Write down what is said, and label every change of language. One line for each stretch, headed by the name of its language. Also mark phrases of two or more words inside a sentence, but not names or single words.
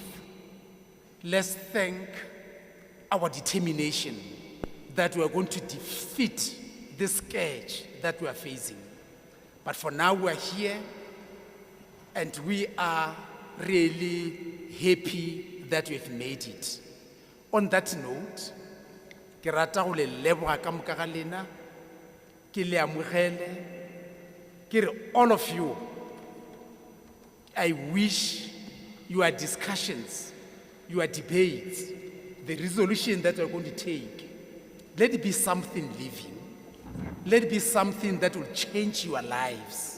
English: Let's thank our determination that we are going to defeat this scourge that we are facing. But for now, we are here, and we are really happy that we've made it. On that note,
Northern Sotho: ke rata go le leboga ka moka ga lena, ke le amogele, ke re
English: all of you, I wish your discussions, your debates, the resolution that we're going to take, let it be something living. Let it be something that will change your lives.